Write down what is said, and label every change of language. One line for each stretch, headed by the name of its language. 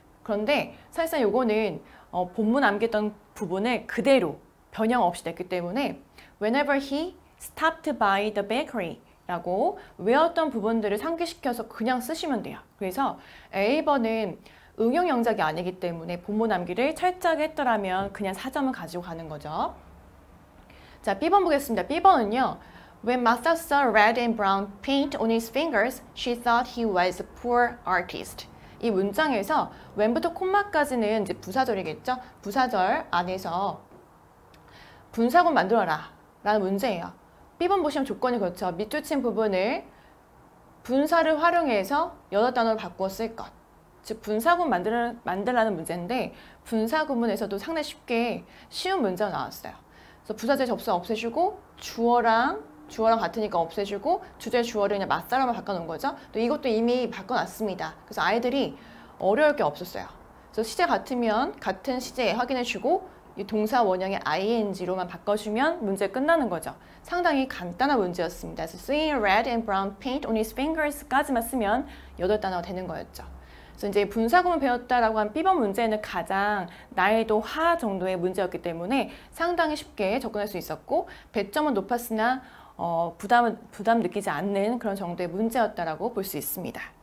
Korean: 그런데 사실상 요거는 본문 암기했던 부분을 그대로 변형 없이 냈기 때문에
English: Whenever he stopped by the bakery
Korean: 라고 외웠던 부분들을 상기시켜서 그냥 쓰시면 돼요. 그래서 A번은 응용 영작이 아니기 때문에 본문 암기를 철저하게 했더라면 그냥 4점을 가지고 가는 거죠. 자, B번 보겠습니다. B번은요.
English: When Martha saw red and brown paint on his fingers, she thought he was a poor artist.
Korean: 이 문장에서 when부터 콤마까지는 이제 부사절이겠죠. 부사절 안에서 분사구 만들어라 라는 문제예요. B번 보시면 조건이 그렇죠. 밑줄 친 부분을 분사를 활용해서 8단어로 바꾸어 쓸 것. 즉 분사구문 만들라는 문제인데 분사구문에서도 상당히 쉽게 쉬운 문제가 나왔어요. 그래서 부사절 접수 없애주고 주어랑 같으니까 없애주고 주제 주어를 그냥 맞사람을 바꿔놓은 거죠. 또 이것도 이미 바꿔놨습니다. 그래서 아이들이 어려울 게 없었어요. 그래서 시제 같으면 같은 시제 확인해주고 이 동사 원형의 ing로만 바꿔주면 문제 끝나는 거죠. 상당히 간단한 문제였습니다. 그래서
English: seeing red and brown paint on his fingers
Korean: 까지만 쓰면 8단어가 되는 거였죠. 그래서 이제 분사구문 배웠다라고 한 B번 문제는 가장 난이도 하 정도의 문제였기 때문에 상당히 쉽게 접근할 수 있었고 배점은 높았으나 부담 느끼지 않는 그런 정도의 문제였다라고 볼 수 있습니다.